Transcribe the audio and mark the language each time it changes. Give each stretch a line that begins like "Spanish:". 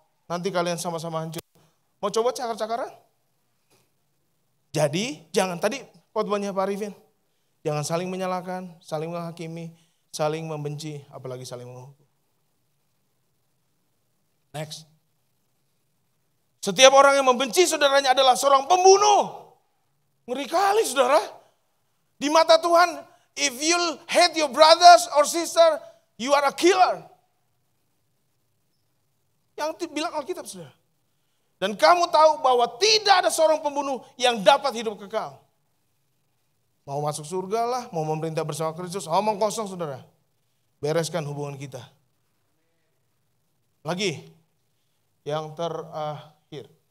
Indonesian: Nanti kalian sama-sama hancur. Mau coba cakar-cakaran? Jadi jangan, tadi khotbahnya Pak Arifin, jangan saling menyalahkan, saling menghakimi, saling membenci, apalagi saling menghukum.
English: Next.
Indonesian: Setiap orang yang membenci saudaranya adalah seorang pembunuh. Ngeri kali saudara. Di mata Tuhan
English: If you hate your brothers or sister, you are a killer.
Indonesian: Yang bilang Alkitab, saudara. Dan kamu tahu bahwa tidak ada seorang pembunuh yang dapat hidup kekal. Mau masuk surga lah, mau memerintah bersama Kristus, omong kosong saudara. Bereskan hubungan kita. Lagi, yang terakhir.